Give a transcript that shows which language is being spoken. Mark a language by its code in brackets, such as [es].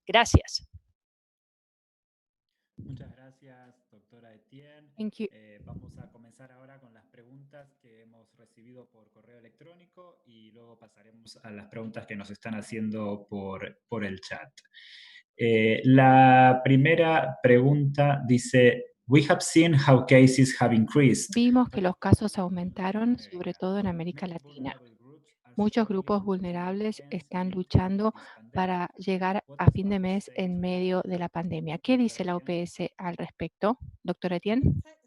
[es] Gracias. Muchas gracias, doctora Etienne. [en] Thank you. [es] Vamos a comenzar ahora con las preguntas que hemos recibido por correo electrónico y luego pasaremos a las preguntas que nos están haciendo por el chat. La primera pregunta dice: [en] We have seen how cases have increased. [es] Vimos que los casos aumentaron, sobre todo en América Latina. Muchos grupos vulnerables están luchando para llegar a fin de mes en medio de la pandemia. ¿Qué dice la OPS al respecto, doctora Etienne?